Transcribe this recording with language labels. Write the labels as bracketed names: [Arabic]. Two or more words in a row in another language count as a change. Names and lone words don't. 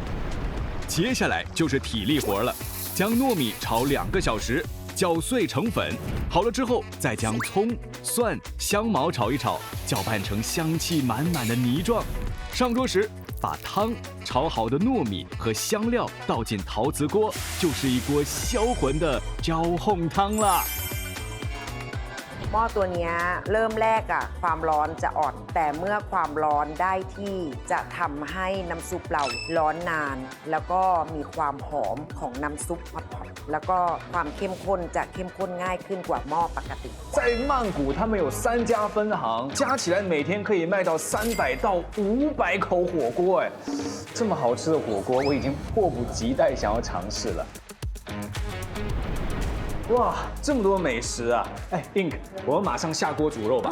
[Chinese] 接下来就是体力活了，将糯米炒2个小时，搅碎成粉。好了之后，再将葱、蒜、香茅炒一炒，搅拌成香气满满的泥状。上桌时，把汤、炒好的糯米和香料倒进陶瓷锅，就是一锅销魂的焦烘汤啦。 [Thai] หม้อตัวนี้เริ่มแรกอะความร้อนจะอ่อนแต่เมื่อความร้อนได้ที่จะทำให้น้ำซุปเราร้อนนานแล้วก็มีความหอมของน้ำซุปผัดๆแล้วก็ความเข้มข้นจะเข้มข้นง่ายขึ้นกว่าหม้อปกติ [Chinese] 在曼谷，他们有3家分行，加起来每天可以卖到300到500口火锅，哎，这么好吃的火锅，我已经迫不及待想要尝试了。哇，这么多美食啊！哎 ，Ink， 我们马上下锅煮肉吧。